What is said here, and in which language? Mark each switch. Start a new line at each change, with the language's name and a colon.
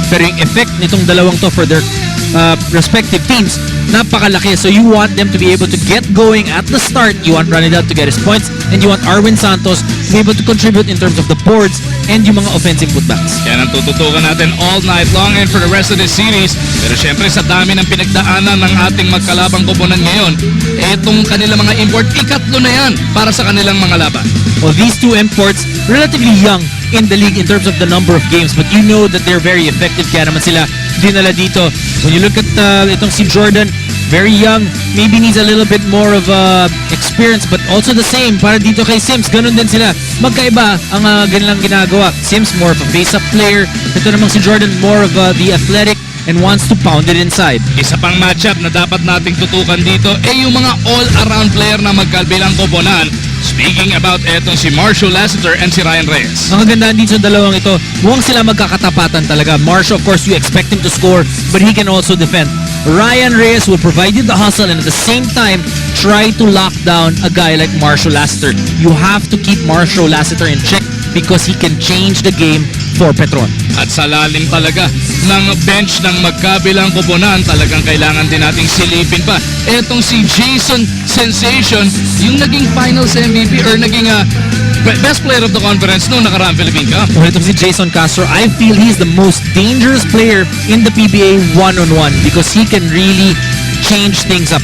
Filipino: Pero yung effect nitong dalawang to
English: for their respective teams,
Filipino: napakalaki.
English: So you want them to be able to get going at the start. You want Ronaldel to get his points, and you want Armin Santos to be able to contribute in terms of the boards and yung mga offensive putbacks.
Filipino: Yan ang tututukan natin
English: all night long and for the rest of the series.
Filipino: Pero syempre sa dami ng pinagdaanan ng ating magkalabang koponan ngayon, etong kanilang mga import, ikatlo na yan para sa kanilang mga laban.
English: Well, these two imports, relatively young in the league in terms of the number of games, but you know that they're very effective.
Filipino: Kaya naman sila dinala dito.
English: When you look at itong si Jordan, very young, maybe needs a little bit more of experience, but also the same para dito kay Sims.
Filipino: Ganun din sila. Magkaiba ang ganilang ginagawa.
English: Sims more of a face-up player.
Filipino: Ito namang si Jordan
English: more of the athletic and wants to pound it inside.
Filipino: Isa pang matchup na dapat nating tutukan dito ay yung mga all-around player na magkabilang koponan.
English: Speaking about etong si Marshall Lassiter and si Ryan Reyes.
Filipino: Ang ganda dito sa dalawang ito, mukhang sila magkakatapatan talaga.
English: Marshall, of course, you expect him to score, but he can also defend. Ryan Reyes will provide you the hustle and at the same time, try to lock down a guy like Marshall Lassiter. You have to keep Marshall Lassiter in check because he can change the game for Petron.
Filipino: At sa lalim talaga ng bench ng magkabilang koponan, talagang kailangan din nating silipin pa. Etong si Jason Sensation, yung naging finals MVP or naging
English: best player of the conference
Filipino: noong nakaraang Philippine Cup.
English: Well, itong si Jason Castro, I feel he's the most dangerous player in the PBA one-on-one because he can really change things up.